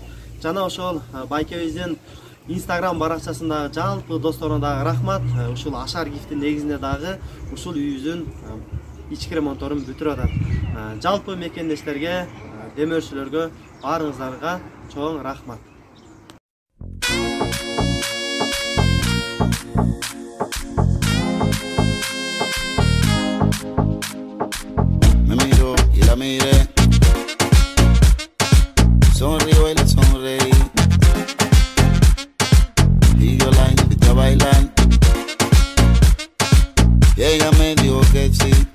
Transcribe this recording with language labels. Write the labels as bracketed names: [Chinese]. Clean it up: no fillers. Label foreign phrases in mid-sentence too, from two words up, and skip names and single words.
[Kyrgyz] Жана ошол байкебиздин Instagram баракчасындагы жалпы досторуна дагы рахмат. Ушул ашар гифтин негизинде дагы ушул үйүбүздүн ички ремонтторун бүтүрүп атат. Жалпы мекендештерге, демөөрчүлөргө баарыңыздарга чоң рахмат. [Spanish] Me miro y la miré, sonrío y le sonreí, y yo la invité a bailar, y ella me dijo que sí.